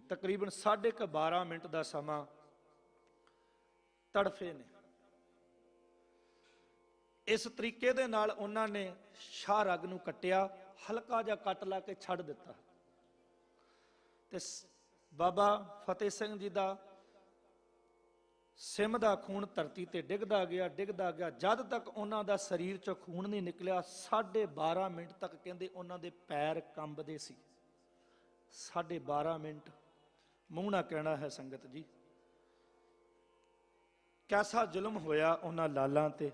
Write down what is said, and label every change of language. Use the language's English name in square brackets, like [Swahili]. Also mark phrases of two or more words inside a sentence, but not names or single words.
[Punjabi] ਤਕਰੀਬਨ 12.5 ਮਿੰਟ ਦਾ ਸਮਾਂ ਤੜਫੇ ਨੇ। ਇਸ ਤਰੀਕੇ ਦੇ ਨਾਲ ਉਹਨਾਂ ਨੇ ਸ਼ਾਹ ਰਗ ਨੂੰ ਕੱਟਿਆ, ਹਲਕਾ ਜਿਹਾ ਕੱਟ ਲਾ ਕੇ ਛੱਡ ਦਿੱਤਾ ਤੇ ਬਾਬਾ ਫਤਿਹ ਸਿੰਘ ਜੀ ਦਾ ਸਿਮ ਦਾ ਖ਼ੂਨ ਧਰਤੀ ਤੇ ਡਿੱਗਦਾ ਗਿਆ, ਜਦ ਤੱਕ ਉਨ੍ਹਾਂ ਦਾ ਸਰੀਰ ਚੋਂ ਖ਼ੂਨ ਨਹੀਂ ਨਿਕਲਿਆ 12.5 ਮਿੰਟ ਤੱਕ ਕਹਿੰਦੇ ਉਨ੍ਹਾਂ ਦੇ ਪੈਰ ਕੰਬਦੇ ਸੀ। 12.5 ਮਿੰਟ ਮੂੰਹ ਨਾ ਕਹਿਣਾ ਹੈ ਸੰਗਤ ਜੀ। ਕੈਸਾ ਜ਼ੁਲਮ ਹੋਇਆ ਉਨ੍ਹਾਂ ਲਾਲਾਂ ਤੇ।